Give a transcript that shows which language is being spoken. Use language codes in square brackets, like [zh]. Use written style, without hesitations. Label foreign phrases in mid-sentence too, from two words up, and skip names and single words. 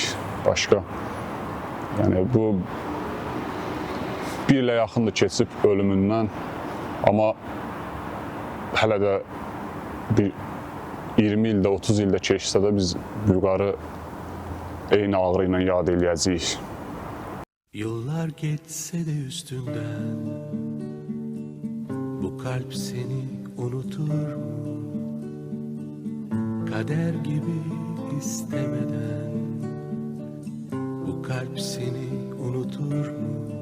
[az] Başqa, yəni bu bir ilə yaxındır keçib ölümündən, amma hələ də bir 20 ildə, 30 ildə keçsə də biz Vüqarı eyni ağrı ilə yad eləyəcəyik. [tr] Yıllar geçse de üstünden bu kalp seni unutur mu? Kader gibi istemeden bu kalp seni unutur mu?